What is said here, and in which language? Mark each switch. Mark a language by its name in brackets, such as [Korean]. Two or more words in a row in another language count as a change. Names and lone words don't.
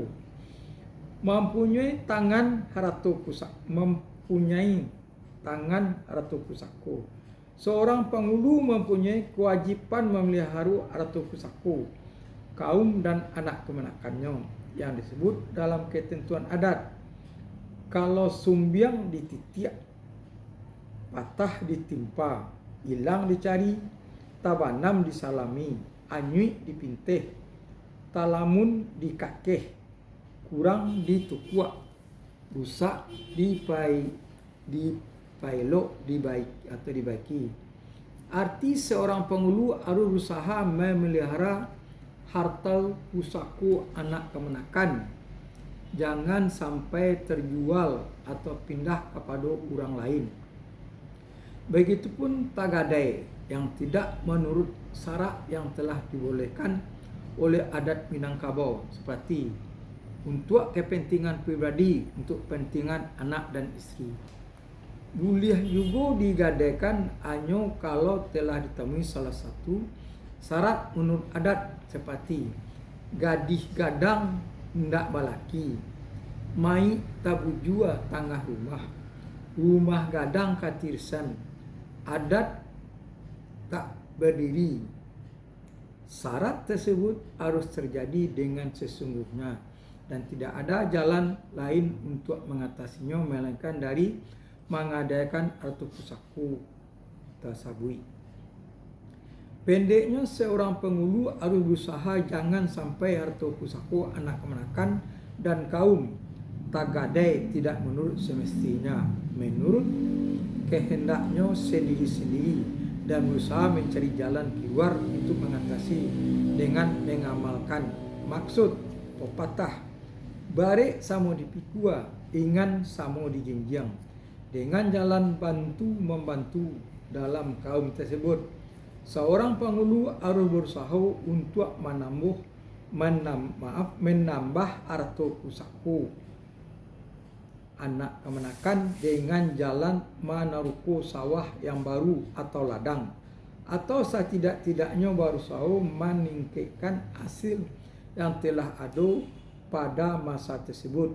[Indonesian] Mempunyai tangan [Minangkabau] arato pusako. [Indonesian] Seorang penghulu mempunyai kewajiban memelihara [Minangkabau] arato pusako [Indonesian] kaum dan anak kemenakannya yang disebut dalam ketentuan adat. [Minangkabau] Kalau sumbiang dititiak, patah ditimpa, hilang dicari, tabanam disalami, anyui dipintih, talamun dikakeh, kurang ditukuak, rusak dipailok, dibaiki. [Indonesian] Arti seorang penghulu harus berusaha memelihara harta pusako anak kemenakan. Jangan sampai terjual atau pindah kepada orang lain. Begitupun tagadai yang tidak menurut syarat yang telah dibolehkan oleh adat Minangkabau, seperti untuk kepentingan pribadi, untuk kepentingan anak dan istri. Boleh juga digadaikan hanya kalau telah ditemui salah satu syarat menurut adat, seperti [Minangkabau] gadih gadang ndak balaki, mai tabujua tangah rumah gadang katirsan, [Indonesian] adat tak berdiri. Syarat tersebut harus terjadi dengan sesungguhnya dan tidak ada jalan lain untuk mengatasinya melainkan dari mengadakan [Minangkabau] artu pusako tasabui. [Indonesian] Pendeknya, seorang penghulu harus berusaha jangan sampai harta pusako anak kemenakan dan kaum tagadai tidak menurut semestinya, menurut kehendaknya sendiri-sendiri, dan berusaha mencari jalan keluar untuk mengatasi dengan mengamalkan maksud pepatah [Minangkabau] barek samo dipikua, ingan samo dijinjang, [Indonesian] dengan jalan bantu-membantu dalam kaum tersebut. Seorang penghulu harus berusaha untuk menambah harta pusako anak kemenakan dengan jalan menaruku sawah yang baru atau ladang, atau setidak-tidaknya berusaha meningkatkan hasil yang telah ada pada masa tersebut.